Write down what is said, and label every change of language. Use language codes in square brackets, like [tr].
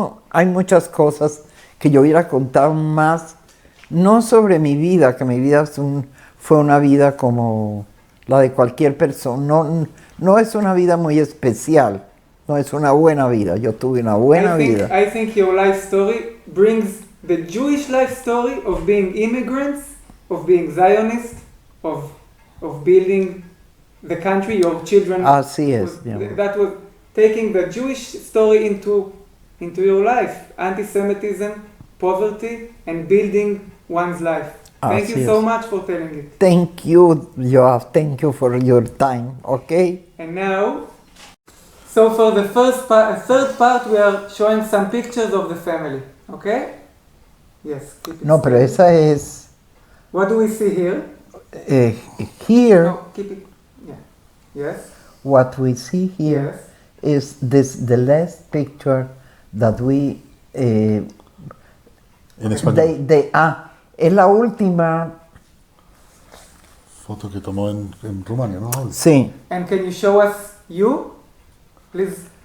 [es] Hay muchas cosas que yo hubiera contado más, no sobre mi vida, que mi vida fue una vida como la de cualquier persona. No es una vida muy especial, no es una buena vida. Yo tuve una buena vida. [en] I think your life story brings the Jewish life story of being immigrants, of being Zionist, of building the country. Your children. [es] Así es, mi amor. [en] That was taking the Jewish story into your life, anti-Semitism, poverty, and building one's life. Thank you so much for telling it. Thank you, Yoav. Thank you for your time, okay? And now, so for the third part, we are showing some pictures of the family, okay? Yes. Keep it [es] No, pero esa es... [en] What do we see here? Here, No, keep it. Yeah. Yes. what we see here Yes. is the last picture that we... [es] En español. es la última... Foto que tomó en Rumania, ¿no? Sí. [en] And can you show us you, please?